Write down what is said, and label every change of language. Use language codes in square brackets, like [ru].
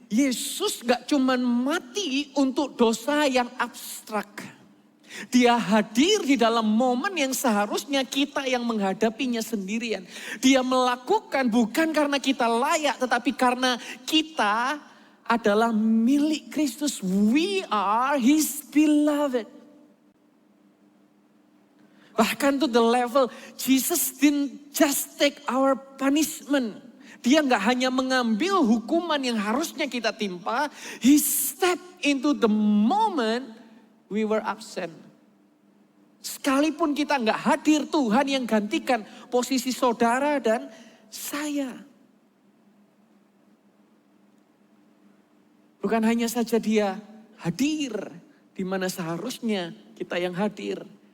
[id] Yesus gak cuman mati untuk dosa yang abstrak. Dia hadir di dalam momen yang seharusnya kita yang menghadapinya sendirian. Dia melakukan bukan karena kita layak, tetapi karena kita adalah milik Kristus. [en] We are His beloved. Bahkan to the level Jesus didn't just take our punishment. [id] Dia nggak hanya mengambil hukuman yang harusnya kita timpa. [en] He stepped into the moment we were absent. [id] Sekalipun kita nggak hadir, Tuhan yang gantikan posisi saudara dan saya. Bukan hanya saja dia hadir di mana seharusnya kita yang hadir.